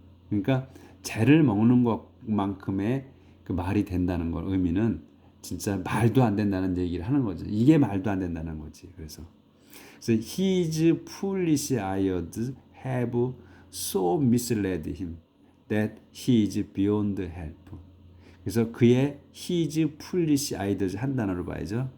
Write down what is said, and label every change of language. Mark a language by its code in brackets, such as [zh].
[ko] 그러니까 재를 먹는 것만큼의 그 말이 된다는 걸 의미는 진짜 말도 안 된다는 얘기를 하는 거죠. 이게 말도 안 된다는 거지. 그래서 [en] his foolish ideas have so misled him that he is beyond help. [ko] 그래서 그의 [en] his foolish ideas [ko] 한 단어로 봐야죠.